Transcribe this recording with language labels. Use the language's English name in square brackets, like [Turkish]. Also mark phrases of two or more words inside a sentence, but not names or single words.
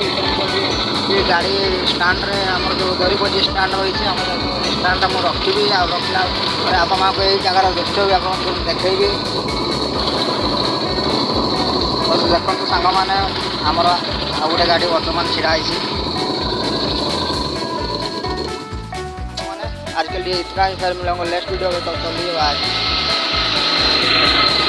[Odia] ସେ ଗାଡ଼ି ଷ୍ଟାଣ୍ଡରେ ଆମର ଯେଉଁ ଦେଉରି ପଶି ଷ୍ଟାଣ୍ଡ ରହିଛି, ଆମର ଷ୍ଟାଣ୍ଡଟା ମୁଁ ରଖିବି। ଆଉ ରଖିଲା ପରେ ଆପଣଙ୍କୁ ଏଇ ଜାଗାର ଦୃଶ୍ୟ ବି ଆପଣଙ୍କୁ ଦେଖେଇବି। ଦେଖନ୍ତୁ ସାଙ୍ଗମାନେ, ଆମର ଆଉ ଗୋଟେ ଗାଡ଼ି ବର୍ତ୍ତମାନ ଛିଡ଼ା ହେଇଛି। [Hindi] आजकल ये इतना ही फिर मिलूंगा [English] next video [Hindi] में, तो चलिए बाय।